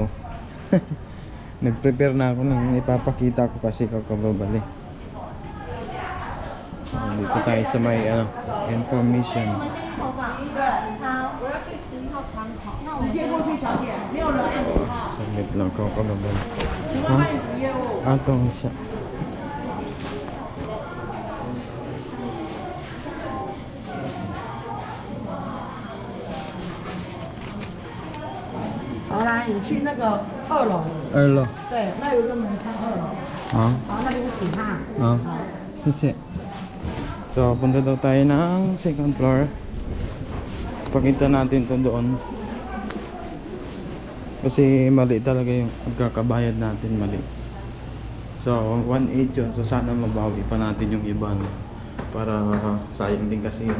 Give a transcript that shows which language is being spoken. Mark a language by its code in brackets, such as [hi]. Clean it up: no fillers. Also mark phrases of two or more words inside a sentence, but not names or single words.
[tl] Nag-prepare na ako ng ipapakita ko kasi kakababali. Dito tayo sa may ano, information. Saglit lang kakababali. Ha? Atong siya. [zh] 好，来，你去那个2楼。 2楼。对，那有一个门窗2楼。好。好，那边请哈。好，谢谢。 [tl] So, punta daw tayo ng [en] second floor. [tl] Pakita natin to doon. Kasi mali talaga yung pagkakabayad natin, mali. So, 1.8 yun. So, sana mabawi pa natin yung iba, no? Para sayang din kasi yun.